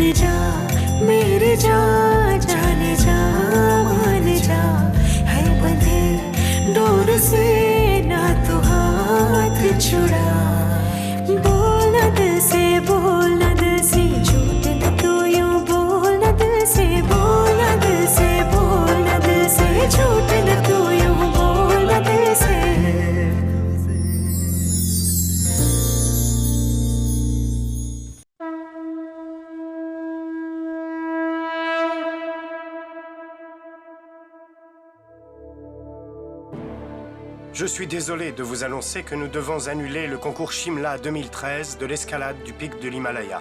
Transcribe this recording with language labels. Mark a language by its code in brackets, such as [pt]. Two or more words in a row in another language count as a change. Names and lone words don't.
[hi] जा मेरे जा जाने जा मान जा है बंधे डोर से ना तू हाथ छुड़ा बोलना दिल से बोलना दिल से झूठ न तू यूं बोलना दिल से बोलना दिल से बोलना दिल से झूठ न तू यूं बोलना दिल से [fr] Je suis désolé de vous annoncer que nous devons annuler le concours Shimla 2013 de l'escalade du pic de l'Himalaya.